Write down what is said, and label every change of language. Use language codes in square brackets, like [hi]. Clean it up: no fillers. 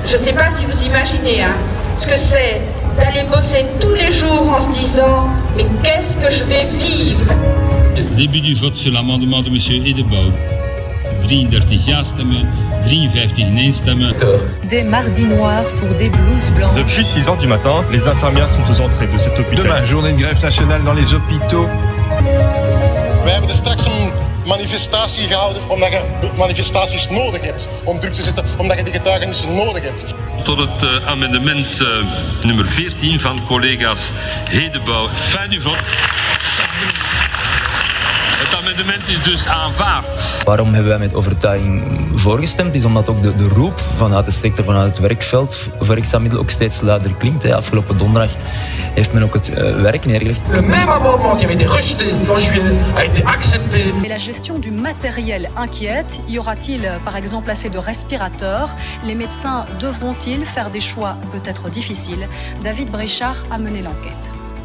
[fr] Je ne sais pas si vous imaginez ce que c'est d'aller bosser tous les jours en se disant « mais qu'est-ce que je vais vivre ?» Début du vote sur l'amendement de M. [nl] Edebouw. 33 ja-stemmen, 53 nee-stemmen. [fr] Des mardis noirs pour des blouses blanches. Depuis 6 heures du matin, les infirmières sont aux entrées de cet hôpital. Demain, journée de grève nationale dans les hôpitaux. [nl] We hebben straks een manifestatie gehouden omdat je manifestaties nodig hebt. Om druk te zetten, omdat je die getuigenissen nodig hebt. Tot het amendement nummer 14 van collega's Hedebouw. [fr] Fijn u vote. [nl] Het amendement is dus aanvaard. Waarom hebben wij met overtuiging voorgestemd? Is omdat ook de roep vanuit de sector, vanuit het werkveld voor extra middelen ook steeds luider klinkt. Afgelopen donderdag heeft men ook het werk neergelegd. [fr] Le même amendement qui avait été rejeté en juillet a été accepté. Mais la gestion du matériel inquiète. Y aura-t-il par exemple assez de respirateurs? Les médecins devront-ils faire des choix peut-être difficiles? David Bréchard a mené l'enquête.